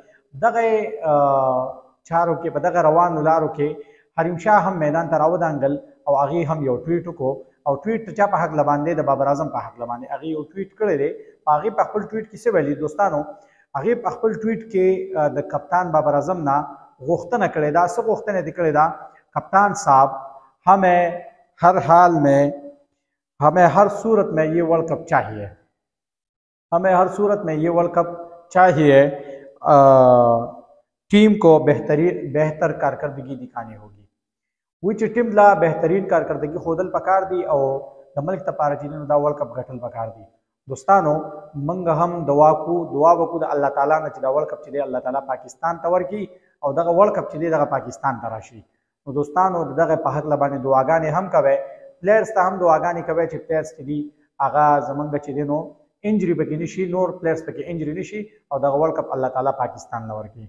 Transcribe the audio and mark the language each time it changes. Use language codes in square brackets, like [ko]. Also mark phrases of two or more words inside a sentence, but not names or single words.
[ps] دغه چارو کې په دغه روانو لارو کې حریم شاه هم میدان ته راودانګل او هغې هم یو ټویټ وکړو او ټویټ چا په حق باندې د بابر اعظم په حق باندې هغې یو ټویټ کړی دی. هغې په خپل ټویټ کې څه ویلي دوستانو؟ هغې په خپل ټویټ کې د کپتان بابر اعظم نه غوښتنه کړې ده. څه غوښتنه دې کړې ده؟ [ur] کپتان صاحب ہمیں ہر حال میں، ہمیں ہر صورت میں یہ [en] world cup [ur] چاہیے، ہمیں ہر صورت میں یہ [en] world cup [ur] چاہیے، ٹیم کو بہتر کارکردگی دکھانی ہوگی. [ps] وی چې ټیم لا بهترین کارکردګي ښودل پکار دي او د ملک لپاره چې دا [en] world cup [ps] ګټل پکار دي. دوستانو موږ هم دعا وکړو د الله تعالی نه چې دا [en] world cup [ps] چې دی الله تعالی پاکستان ته ورکړي او دغه [en] world cup [ps] چې دی دغه پاکستان ته راشي. نو دوستانو دغه په حق باندې دعاګانې هم کوئ، پلیئرز ته هم دعاګانې کوئ چې پلیئرز چې دي هغه زمونږ چې دی نو انجری پکې نشي، نور پلیئرز پکې انجری نشي او دغه [en] world cup [ps] الله تعالی پاکستان ته ورکړي.